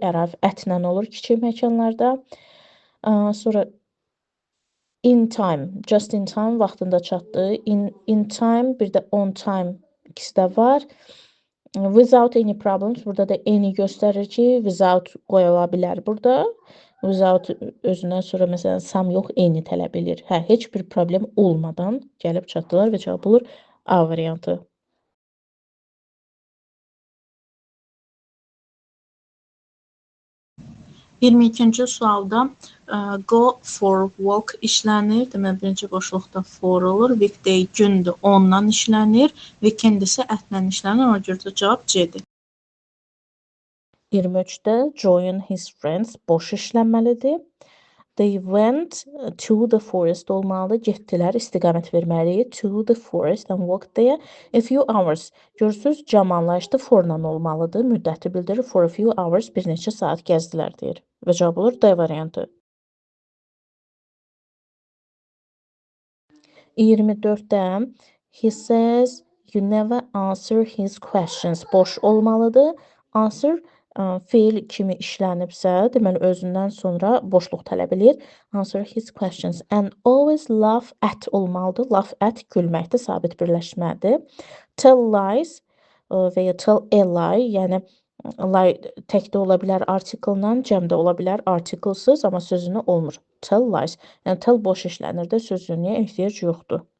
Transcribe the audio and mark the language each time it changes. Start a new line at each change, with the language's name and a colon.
Azerbaijani: Arrive at-lə olur kiçik məkanlarda.
English: Sonra in time, just in time
Azerbaijani: vaxtında çatdı. In time, bir də on time ikisi də var. Without any problems, burada da any göstərir ki, without qoyula bilər burada. Without özündən sonra məsələn some yox, any tələb edir. Heç bir problem olmadan gəlib çatdılar və cavab olur A variantı. 22-ci sualda go for walk işlənir. Deməli, birinci boşluqda for olur. Weekday gündür, ondan işlənir. Weekend isə ətlə işlənir. Ona görə də cavab C-dir.
English: 23-də join his friends
Azerbaijani: boş işlənməlidir.
English: They went to the forest
Azerbaijani: olmalıdır. Getdilər, istiqamət verməliyik.
English: To the forest and walked there a few hours.
Azerbaijani: Görürsünüz, camanlaşdı, forla olmalıdır. Müddəti bildirir.
English: For a few hours,
Azerbaijani: bir neçə saat gəzdilər deyir. Və cavab olur D variantı.
English: 24-də he says you never answer his questions.
Azerbaijani: Boş olmalıdır. Answer feil kimi işlənibsə, deməli özündən sonra boşluq tələb edir.
English: Answer his questions and always laugh at olmalıdır.
Azerbaijani: Laugh at gülməkdir, sabit birləşmədir. Tell lies və ya tell a lie, yəni Tək də ola bilər article-la, cəmdə ola bilər article-sız, amma sözünü olmur. Tell lies. Yəni tell boş işlənir də, sözünlüyə ehtiyac yoxdur.